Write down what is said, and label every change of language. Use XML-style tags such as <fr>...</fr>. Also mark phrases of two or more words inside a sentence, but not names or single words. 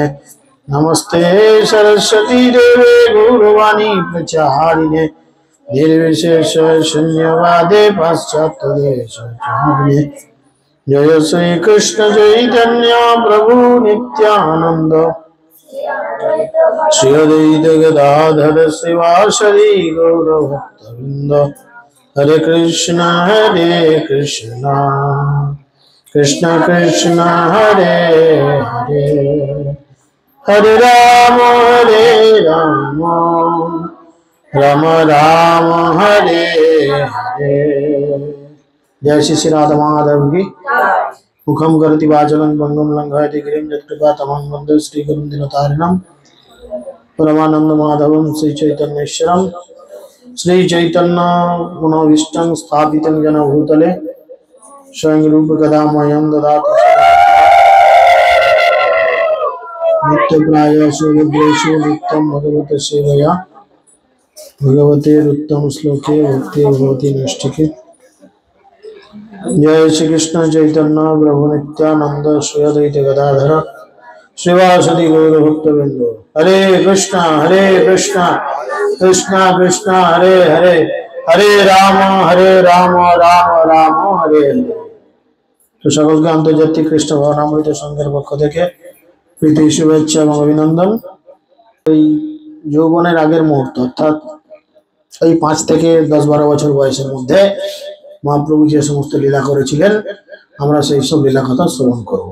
<sa>नमस्ते सरस्वती देवे गौरवाणी प्रचारिणे निर्विशेष शून्यवादे पाश्चात्य देशचारिणे। जय श्री कृष्ण चैतन्य प्रभु नित्यानंद श्री अद्वैत गदाधर श्रीवासदि गौरभक्तवृंद। हरे कृष्ण कृष्ण कृष्ण हरे हरे हरे राम राम राम हरे हरे।</sa> <hi>जय श्री राधा माधव की।</hi> <sa>मुखम करति वाचनं भंगम लंघयति गिरिं यत्कृपा तमं वन्दे श्री गुरुं दिनतारिणं परमानंद माधवं श्री चैतन्येश्वरं। श्री चैतन्य मनोभीष्टं स्थापितं जन भूतले स्वयं रूप गदामयं ददाति नित्य प्रायसु विद्वेषु नित्यं भगवत सेवया भगवते उत्तम श्लोके भक्ति भगवती नष्टिके। जय श्री कृष्ण चैतन्य प्रभु नित्यानंद श्री अद्वैत गदाधर श्रीवासदि गौर भक्तवृंद। हरे कृष्ण कृष्ण कृष्ण हरे हरे हरे राम राम राम हरे हरे।</sa> <bn>तो সকলকে আন্তর্জাতিক কৃষ্ণ ভবনামৃত সংঘের পক্ষ থেকে প্রীতি শুভেচ্ছা এবং অভিনন্দন। এই যৌবনের আগের মুহূর্ত অর্থাৎ এই 5 থেকে 10-12 বছর বয়সের মধ্যে মহাপ্রভু যে সমস্ত লীলা করেছিলেন আমরা সেই সব লীলা কথা শ্রবণ করব।</bn>